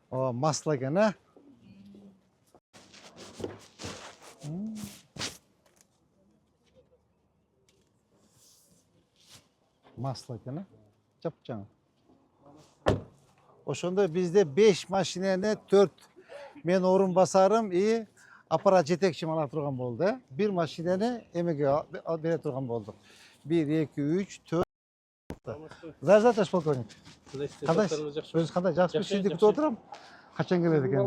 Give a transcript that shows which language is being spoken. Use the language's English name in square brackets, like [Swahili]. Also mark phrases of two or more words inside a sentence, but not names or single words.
[Kyrgyz] масло екен, а? Масло екен, а? Жап-жаңа. Ошондо бизде 5 машинени 4 мен орун басарым и аппарат жетекчим ала турган болду, э? 1 машинени эмеге бере турган болдук. 1, 2, 3, 4. [Russian] Здравствуйте, товарищ полковник. [Kyrgyz] Кандайсыз? Өзүңүз кандай? Жакшымы? Сизди күтүп отурам. Качан келет экен?